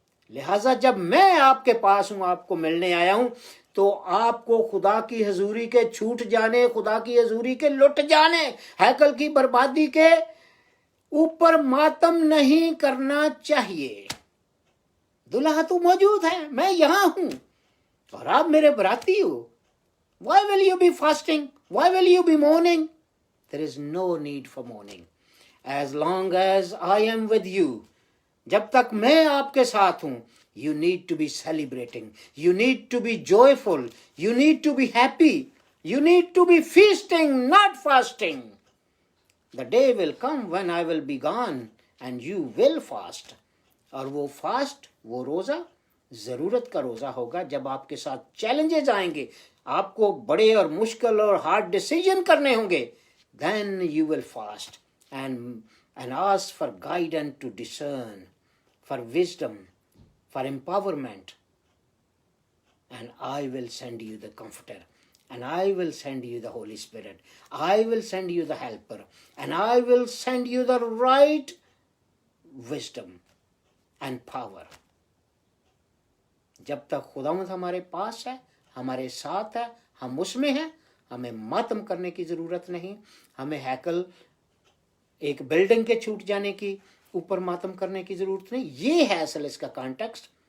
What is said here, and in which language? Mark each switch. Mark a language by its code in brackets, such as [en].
[ur] لہٰذا جب میں آپ کے پاس ہوں، آپ کو ملنے آیا ہوں، تو آپ کو خدا کی حضوری کے چھوٹ جانے، خدا کی حضوری کے لٹ جانے، ہیکل کی بربادی کے اوپر ماتم نہیں کرنا چاہیے۔ دلہا تو موجود ہے، میں یہاں ہوں اور آپ میرے براتی ہو۔ [en] Why will you be fasting? Why will you be mourning? There is no need for mourning. As long as I am with you, [ur] جب تک میں آپ کے ساتھ ہوں، [en] you need to be celebrating, you need to be joyful, you need to be happy, you need to be feasting, not fasting. The day will come when I will be gone and you will fast. [ur] اور وہ fast, وہ روزہ ضرورت کا روزہ ہوگا جب آپ کے ساتھ چیلنجز آئیں گے، آپ کو بڑے اور مشکل اور ہارڈ ڈیسیجن کرنے ہوں گے. [en] Then you will fast and ask for guidance to discern, for wisdom, for empowerment. And I will send you the Comforter, and I will send you the Holy Spirit. I will send you the Helper, and I will send you the right wisdom and power. [ur] جب تک خداوند ہمارے پاس ہے، ہمارے ساتھ ہے، ہم اس میں ہیں، ہمیں ماتم کرنے کی ضرورت نہیں، ہمیں ہیکل ایک بلڈنگ کے چھوٹ جانے کی اوپر ماتم کرنے کی ضرورت نہیں۔ یہ ہے اصل اس کا کانٹیکسٹ